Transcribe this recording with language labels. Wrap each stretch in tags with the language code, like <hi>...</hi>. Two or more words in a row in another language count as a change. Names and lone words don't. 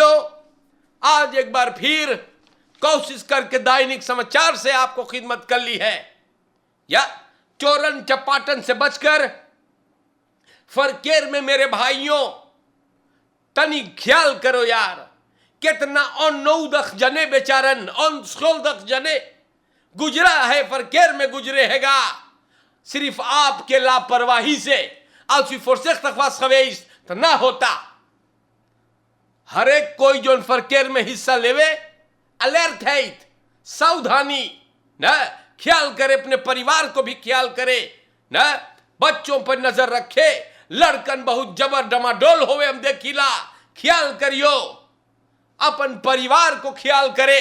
<hns>आज एक बार फिर कोशिश करके दैनिक समाचार से आपको खिदमत कर ली है, या चोरन चपाटन से बचकर फरकेर में मेरे भाइयों तनी ख्याल करो यार, कितना अनौदख जने बेचारन अनसोलदख जने गुजरा है, फरकेर में गुजरे हैगा सिर्फ आपके लापरवाही से।</hns> <nl>als u voorzichtig was geweest,</nl> <hns>तो ना होता। हर एक कोई जो फरकेर में हिस्सा लेवे अलर्ट है, सावधानी न, ख्याल करे, अपने परिवार को भी ख्याल करे न, बच्चों पर नजर रखे। लड़कन बहुत जबर डमाडोल होवे हम देखिला, ख्याल करियो, अपन परिवार को ख्याल करे।</hns>